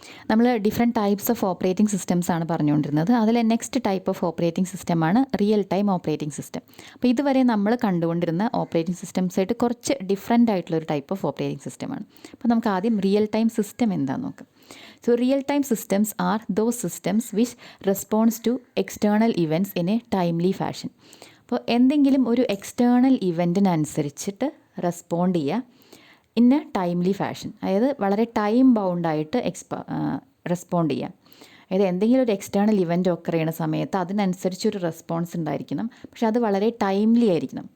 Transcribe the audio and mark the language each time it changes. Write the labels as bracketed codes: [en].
[ml] നമ്മൾ different types of operating systems ആണ് പറഞ്ഞുകൊണ്ടിരുന്നത്. അതിൽ നെക്സ്റ്റ് ടൈപ്പ് ഓഫ് ഓപ്പറേറ്റിംഗ് സിസ്റ്റമാണ് റിയൽ ടൈം ഓപ്പറേറ്റിംഗ് സിസ്റ്റം. അപ്പോൾ ഇതുവരെ നമ്മൾ കണ്ടുകൊണ്ടിരുന്ന ഓപ്പറേറ്റിംഗ് സിസ്റ്റംസായിട്ട് കുറച്ച് ഡിഫറെൻ്റ് ആയിട്ടുള്ളൊരു ടൈപ്പ് ഓഫ് ഓപ്പറേറ്റിംഗ് സിസ്റ്റമാണ്. അപ്പോൾ നമുക്ക് ആദ്യം റിയൽ ടൈം സിസ്റ്റം എന്താണെന്ന് നോക്കാം. [en] So real-time systems are those systems which responds to external events in a timely fashion. [ml] അപ്പോൾ എന്തെങ്കിലും ഒരു എക്സ്റ്റേണൽ ഇവൻറ്റിനനുസരിച്ചിട്ട് റെസ്പോണ്ട് ചെയ്യുക [en] in a timely fashion, [ml] അതായത് വളരെ ടൈം ബൗണ്ടായിട്ട് റെസ്പോണ്ട് ചെയ്യുക. അതായത് എന്തെങ്കിലും ഒരു എക്സ്റ്റേണൽ ഇവൻറ്റ് ഒക്കർ ചെയ്യുന്ന സമയത്ത് അതിനനുസരിച്ചൊരു റെസ്പോൺസ് ഉണ്ടായിരിക്കണം, പക്ഷെ അത് വളരെ ടൈംലി ആയിരിക്കണം.